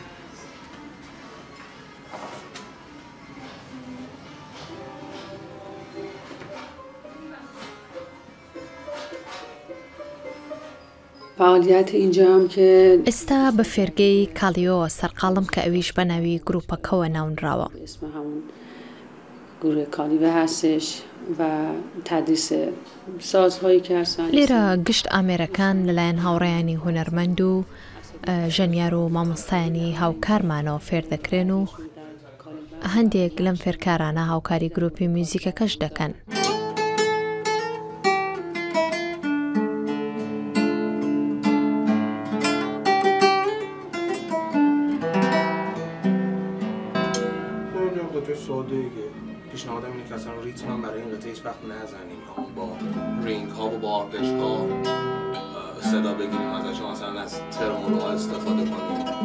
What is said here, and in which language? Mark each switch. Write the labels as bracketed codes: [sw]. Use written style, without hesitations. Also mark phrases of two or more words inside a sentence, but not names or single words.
[fa] فعالیت اینجا هم که [ckb] ئێستا بە فێرگەی کالیۆ سەرقاڵم کە ئەویش بە ناوی گروپەکەوە ناونراوە [fa] اسم همون گروه کالیوه هستش و تدریس سازهایی که هستن [ckb] لێرە گشت ئامێرەکان لەلایەن هاوڕێیانی هونەرمەند و ژەنیار و مامۆستایانی هاوکارمانەوە فێر دەکرێن و هەندێک لەم فێرکارانە هاوکاری گروپی میوزیکەکەش دەکەن. [fa] پیشنهادم اینه که اصلا ریتم هم برای این قطعه هیچ وقت نزنیم با رینگ ها و با آرپش ها صدا بگیریم ازش مثلا از ترمولو ها استفاده کنیم.